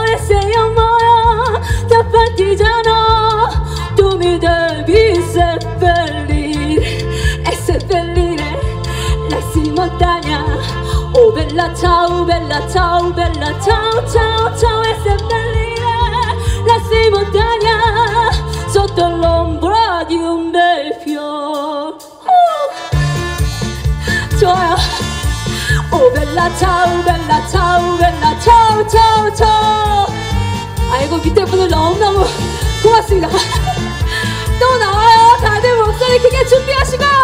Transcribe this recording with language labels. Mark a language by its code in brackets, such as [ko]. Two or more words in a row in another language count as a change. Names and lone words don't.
[it] E se io muoio da partigiano, tu mi devi seppellire e seppellire la si montagna. Oh bella ciao ciao ciao ciao. E seppellire la si montagna sotto l'ombra di un bel fiore. 좋아요. o bella ciao ciao ciao ciao. [ko] 아이고 밑에 분들 너무너무 고맙습니다. 또 나와요. 다들 목소리 크게 준비하시고.